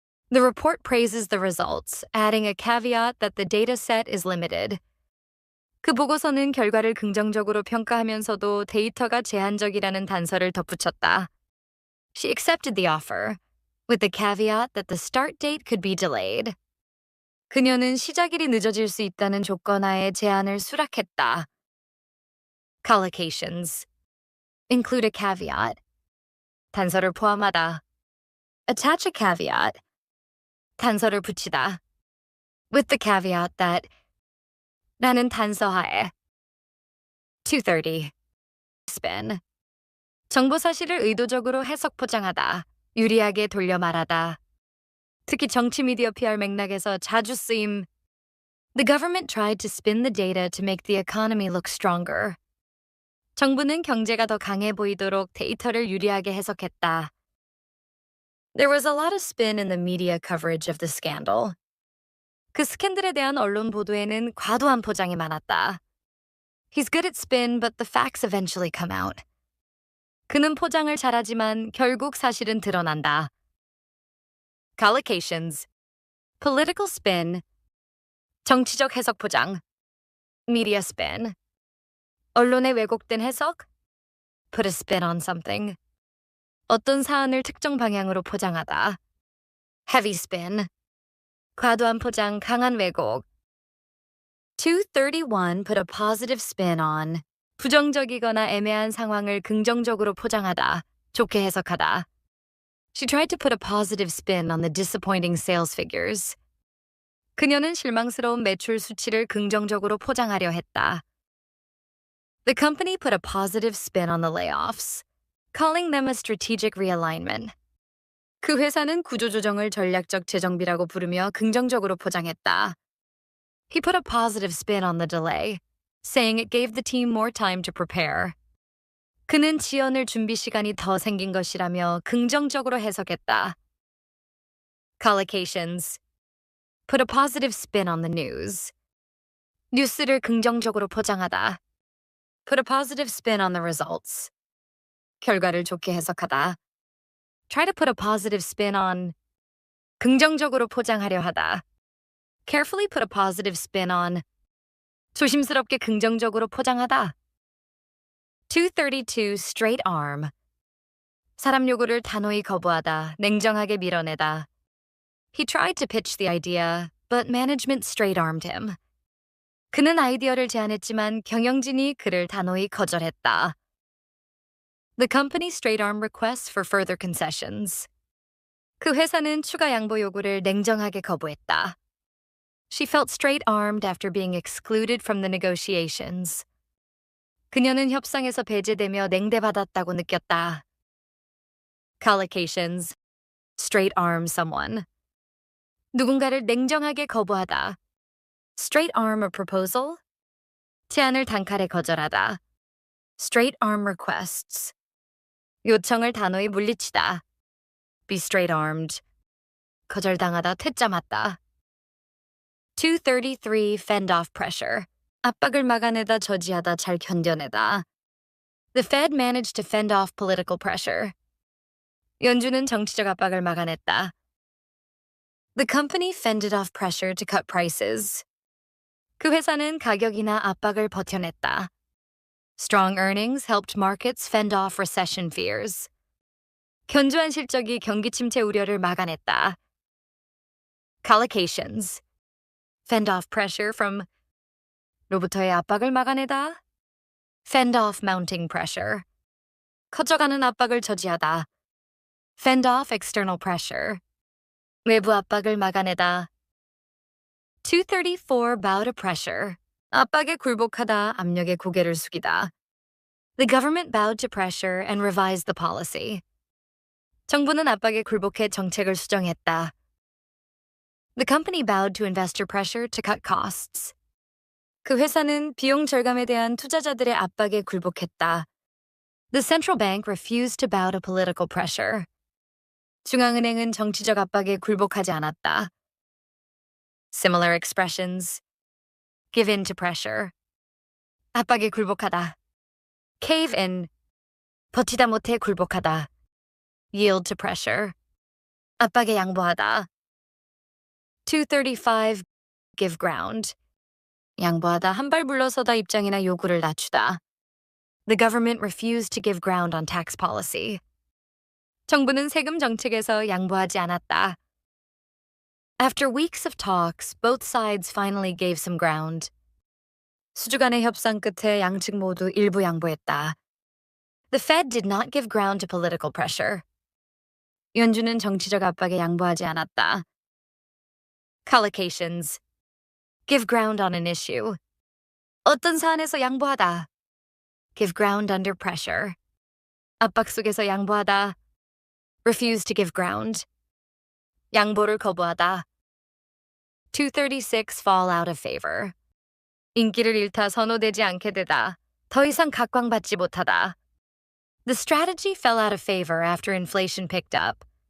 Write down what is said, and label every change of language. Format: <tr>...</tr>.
<en>The report praises the results, adding a caveat that the data set is limited.</en> <ko>그 보고서는 결과를 긍정적으로 평가하면서도 데이터가 제한적이라는 단서를 덧붙였다.</ko> <en>She accepted the offer, with the caveat that the start date could be delayed.</en> <ko>그녀는 시작일이 늦어질 수 있다는 조건하에 제안을 수락했다.</ko> <en>Collocations. Include a caveat.</en> <ko>단서를 포함하다.</ko> <en>Attach a caveat.</en> <ko>단서를 붙이다.</ko> <en>With the caveat that</en> <ko>라는 단서하에</ko> <en>230. Spin.</en> <ko>정보 사실을 의도적으로 해석 포장하다. 유리하게 돌려 말하다. 특히 정치 미디어 PR 맥락에서 자주 쓰임.</ko> <en>The government tried to spin the data to make the economy look stronger.</en> <ko>정부는 경제가 더 강해 보이도록 데이터를 유리하게 해석했다.</ko> <en>There was a lot of spin in the media coverage of the scandal.</en> <ko>그 스캔들에 대한 언론 보도에는 과도한 포장이 많았다.</ko> <en>He's good at spin, but the facts eventually come out.</en> <ko>그는 포장을 잘하지만 결국 사실은 드러난다.</ko> <en>Collocations. Political spin.</en> <ko>정치적 해석 포장.</ko> <en>Media spin.</en> <ko>언론의 왜곡된 해석.</ko> <en>Put a spin on something.</en> <ko>어떤 사안을 특정 방향으로 포장하다.</ko> <en>Heavy spin.</en> <ko>과도한 포장, 강한 왜곡.</ko> <en>231. Put a positive spin on.</en> <ko>부정적이거나 애매한 상황을 긍정적으로 포장하다. 좋게 해석하다.</ko> <en>She tried to put a positive spin on the disappointing sales figures.</en> <ko>그녀는 실망스러운 매출 수치를 긍정적으로 포장하려 했다.</ko> <en>The company put a positive spin on the layoffs, calling them a strategic realignment.</en> <ko>그 회사는 구조조정을 전략적 재정비라고 부르며 긍정적으로 포장했다.</ko> <en>He put a positive spin on the delay, saying it gave the team more time to prepare.</en> <ko>그는 지연을 준비 시간이 더 생긴 것이라며 긍정적으로 해석했다.</ko> <en>Collocations. Put a positive spin on the news.</en> <ko>뉴스를 긍정적으로 포장하다.</ko> <en>Put a positive spin on the results.</en> <ko>결과를 좋게 해석하다.</ko> <en>Try to put a positive spin on.</en> <ko>긍정적으로 포장하려 하다.</ko> <en>Carefully put a positive spin on.</en> <ko>조심스럽게 긍정적으로 포장하다.</ko> <en>232. Straight arm.</en> <ko>사람 요구를 단호히 거부하다, 냉정하게 밀어내다.</ko> <en>He tried to pitch the idea, but management straight-armed him.</en> <ko>그는 아이디어를 제안했지만 경영진이 그를 단호히 거절했다.</ko> <en>The company straight-armed requests for further concessions.</en> <ko>그 회사는 추가 양보 요구를 냉정하게 거부했다.</ko> <en>She felt straight-armed after being excluded from the negotiations.</en> <ko>그녀는 협상에서 배제되며 냉대받았다고 느꼈다.</ko> <en>Collocations. Straight arm someone.</en> <ko>누군가를 냉정하게 거부하다.</ko> <en>Straight arm a proposal.</en> <ko>제안을 단칼에 거절하다.</ko> <en>Straight arm requests.</en> <ko>요청을 단호히 물리치다.</ko> <en>Be straight armed.</en> <ko>거절당하다, 퇴짜 맞다.</ko> <en>233 fend off pressure.</en> <ko>압박을 막아내다, 저지하다, 잘 견뎌내다.</ko> <en>The Fed managed to fend off political pressure.</en> <ko>연준은 정치적 압박을 막아냈다.</ko> <en>The company fended off pressure to cut prices.</en> <ko>그 회사는 가격이나 압박을 버텨냈다.</ko> <en>Strong earnings helped markets fend off recession fears.</en> <ko>견조한 실적이 경기 침체 우려를 막아냈다.</ko> <en>Collocations. Fend off pressure from</en> <ko>로부터의 압박을 막아내다.</ko> <en>Fend off mounting pressure.</en> <ko>커져가는 압박을 저지하다.</ko> <en>Fend off external pressure.</en> <ko>외부 압박을 막아내다.</ko> <en>234 bow to pressure.</en> <ko>압박에 굴복하다, 압력에 고개를 숙이다.</ko> <en>The government bowed to pressure and revised the policy.</en> <ko>정부는 압박에 굴복해 정책을 수정했다.</ko> <en>The company bowed to investor pressure to cut costs.</en> <ko>그 회사는 비용 절감에 대한 투자자들의 압박에 굴복했다.</ko> <en>The central bank refused to bow to political pressure.</en> <ko>중앙은행은 정치적 압박에 굴복하지 않았다.</ko> <en>Similar expressions. Give in to pressure.</en> <ko>압박에 굴복하다.</ko> <en>Cave in.</en> <ko>버티다 못해 굴복하다.</ko> <en>Yield to pressure.</en> <ko>압박에 양보하다. 235</ko> <en>give ground.</en> <ko>양보하다, 한 발 물러서다, 입장이나 요구를 낮추다.</ko> <en>The government refused to give ground on tax policy.</en> <ko>정부는 세금 정책에서 양보하지 않았다.</ko> <en>After weeks of talks, both sides finally gave some ground.</en> <ko>수주간의 협상 끝에 양측 모두 일부 양보했다.</ko> <en>The Fed did not give ground to political pressure.</en> <ko>연준은 정치적 압박에 양보하지 않았다.</ko> <en>Collocations. Give ground on an issue.</en> <ko>어떤 사안에서 양보하다.</ko> <en>Give ground under pressure.</en> <ko>압박 속에서 양보하다.</ko> <en>Refuse to give ground.</en> <ko>양보를 거부하다.</ko> <en>236 fall out of favor.</en> <ko>인기를 잃다, 선호되지 않게 되다. 더 이상 각광받지 못하다.</ko> <en>The strategy fell out of favor after inflation picked up.</en>